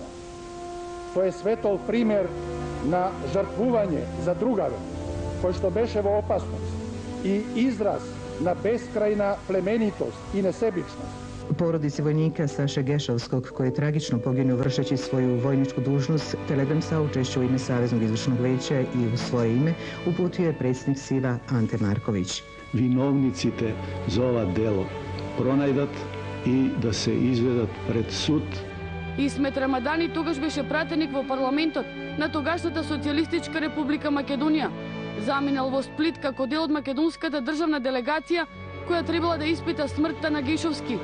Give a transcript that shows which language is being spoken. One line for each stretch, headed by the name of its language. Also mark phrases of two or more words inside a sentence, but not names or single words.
Macedonian: Тој е светол пример на жртвување за другаре, кој што беше во опасност и израз на бескрајна племенитост и несебичност.
Croatian: Porodici vojnika Saše Gešovskog, koji je tragično poginuo vršeći svoju vojničku dužnost, Telegram saučešće u ime Saveznog izvršnog veća i u svoje ime uputio je predsjednik SIV-a Ante Marković.
Macedonian: Виновниците за ова дело пронајдат и да се изведат пред суд. Исмет Рамадани тогаш беше пратеник во парламентот на тогашната Социјалистичка република Македонија. Заминал во Сплит како дел од македонската државна делегација која требала да испита смртта на Гешовски.